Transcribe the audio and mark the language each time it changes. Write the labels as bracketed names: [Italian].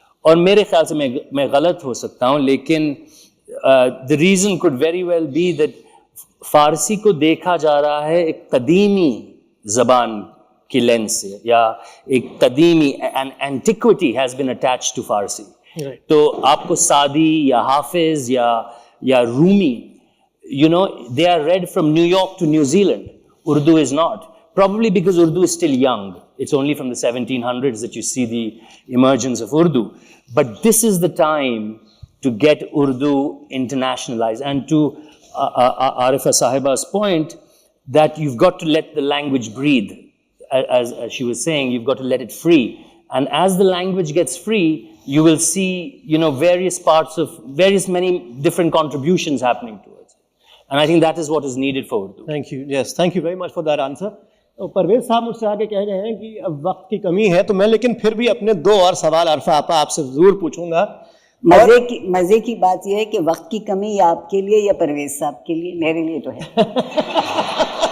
[Urdu] اور میرے خیال سے میں غلط ہو سکتا ہوں، لیکن [English] the reason could very well be that [Urdu] فارسی کو دیکھا جا رہا ہے ایک قدیمی زبان کی لینس سے، یا ایک قدیمی [English] antiquity has been attached to [Urdu] فارسی. تو آپ کو سعدی یا حافظ یا رومی، [English] you know, they are read from New York to New Zealand. Urdu is not. Probably because Urdu is still young. It's only from the 1700s that you see the emergence of Urdu. But this is the time to get Urdu internationalized. And to Arifa Sahiba's point, that you've got to let the language breathe. As she was saying, you've got to let it free. And as the language gets free, you will see, you know, many different contributions happening to it. And I think that is what is needed for Urdu. Thank you. Yes, thank you very much for that answer. [Urdu] Pervez صاحب مجھ سے آگے کہہ رہے ہیں کہ اب وقت کی کمی ہے، تو میں لیکن پھر بھی اپنے 2 اور سوال عرفہ آپا آپ سے ضرور پوچھوں گا. مزے کی بات یہ ہے کہ وقت کی کمی یا آپ کے لیے یا پرویز صاحب کے لیے، میرے لیے تو ہے.